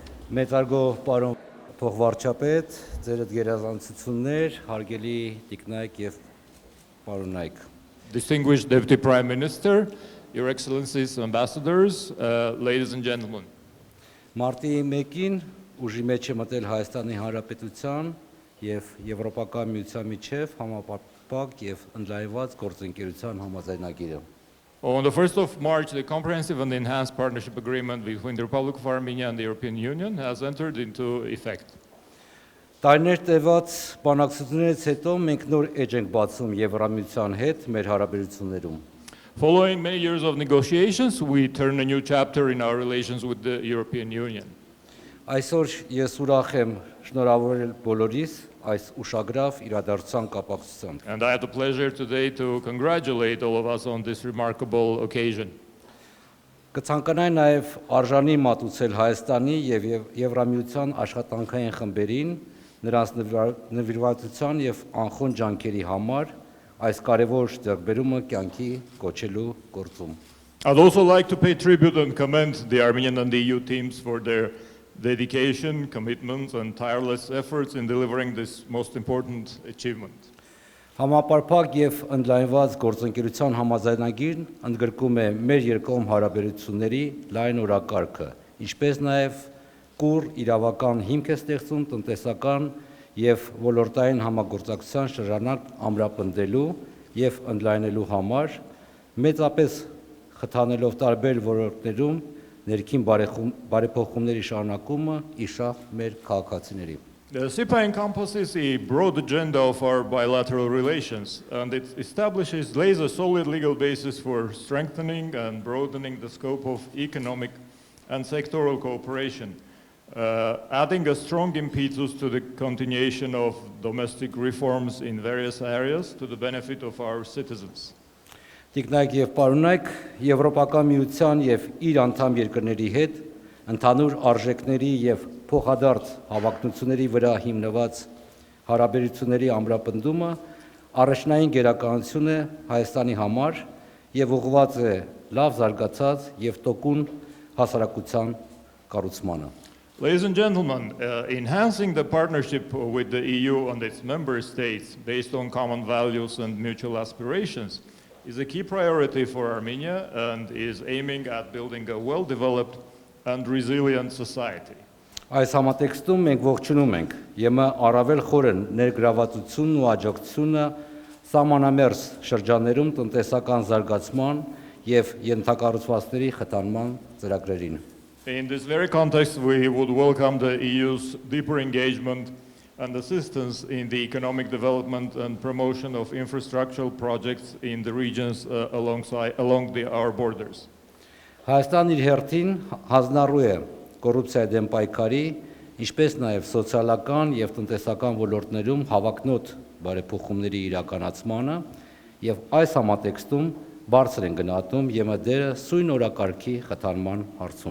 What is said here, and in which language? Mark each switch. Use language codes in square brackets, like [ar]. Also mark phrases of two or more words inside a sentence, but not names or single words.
[hy] Մեծարգո պարոն փոխվարչապետ, ձերդ գերազանցություններ, հարգելի տիկնայք եւ պարոնայք։ [en] Distinguished Deputy Prime Minister, Your Excellencies, Ambassadors, ladies and gentlemen. [hy] Մարտի 1-ին ուժի մեջ է մտել Հայաստանի Հանրապետության եւ Եվրոպական միության միջև համապարփակ եւ ընդլայնված գործընկերության համաձայնագրը։ [en] On the 1st of March, the Comprehensive and Enhanced Partnership Agreement between the Republic of Armenia and the European Union has entered into effect. [hy] Տարիներ տևած բանակցություններից հետո մենք նոր էջ ենք բացում Եվրամիության հետ մեր հարաբերություններում։ [en] Following many years of negotiations, we turn a new chapter in our relations with the European Union. [hy] Այսօր ես ուրախ եմ շնորհավորել բոլորիս այս ուշագրավ իրադարձության կապակցությամբ։ [en] And I have the pleasure today to congratulate all of us on this remarkable occasion. [hy] Կցանկանայի նաև արժանի մատուցել Հայաստանի եւ Եվրամիության աշխատանքային խմբերին նրանց նվիրվածության եւ անխոն ջանքերի համար այս կարևոր ձեռքբերումը կյանքի կոչելու գործում։ [en] I'd also like to pay tribute and commend the Armenian and the EU teams for their dedication, commitment, and tireless efforts in delivering this most important achievement. [hy] Համապարփակ եւ ընդլայնված գործընկերության համաձայնագիրն ընդգրկում է մեր երկկողմ հարաբերությունների լայն օրակարգը, ինչպես նաեւ կուռ իրավական հիմք է ստեղծում տնտեսական եւ ոլորտային համագործակցության շրջանակ ամրապնդելու եւ ընդլայնելու համար, մեծապես խթանելով տարբեր ոլորտներում ներքին բարեփոխումների շարունակումը իշահ մեր քաղաքացիների։ [en] The CEPA encompasses a broad agenda of our bilateral relations, and it lays a solid legal basis for strengthening and broadening the scope of economic and sectoral cooperation, adding a strong impetus to the continuation of domestic reforms in various areas to the benefit of our citizens. [hy] Տիկնայք եւ պարոնայք, Եվրոպական միության եւ իր անդամ երկրների հետ ընդհանուր արժեքների եւ փոխադարձ հավակնությունների վրա հիմնված հարաբերությունների ամրապնդումը առաջնային գերականություն է Հայաստանի համար եւ ուղղված է լավ զարգացած եւ տոկուն հասարակության կառուցմանը։ [en] Ladies and gentlemen, enhancing the partnership with the EU and its member states based on common values and mutual aspirations is a key priority for Armenia and is aiming at building a well-developed and resilient society. [hy] Այս համատեքստում մենք ողջունում ենք ԵՄ առավել խորը ներգրավվածությունն ու աջակցությունը սահմանամերձ շրջաններում տնտեսական զարգացման եւ ենթակառուցվածքների խթանման ծրագրերին։ [en] In this very context, we would welcome the EU's deeper engagement and assistance in the economic development and promotion of infrastructural projects in the regions along our borders. [hy] Հայաստանն իր հերթին հանձնառու է կոռուպցիայի դեմ պայքարի, ինչպես նաև սոցիալական եւ տնտեսական ոլորտներում հավակնոտ բարեփոխումների իրականացմանը եւ այս համատեքստում բարձր են գնահատում ԵՄ դերը սույն օրակարգի խթանման հարցում։